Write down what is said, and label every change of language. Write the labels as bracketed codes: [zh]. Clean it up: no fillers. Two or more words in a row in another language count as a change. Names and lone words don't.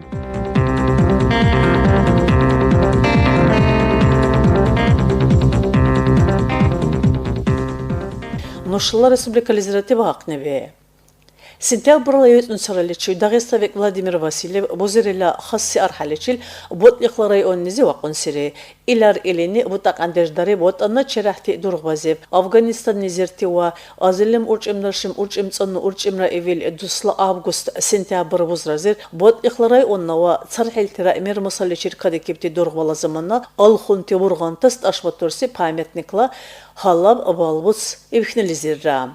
[dar] Нушла республика лизирати вахневе. Сентябрла юэцнуцараличи Дагеставек Владимир Васильев бозирила хасси архаличил ботлихла районнизи вакунсири. Илар илини бутак андеждари бот анна черахти дургбазев Афганистан низертиwa азилим урчимнаршим урчимцанну урчимра эвил дусла август сентябр бузразир ботлихла районнава цархилтира эмир масаличир кадекипти дургбала заманна алхунти бургантаст ашваторси памятникла халаб балбус ивхнелизирра.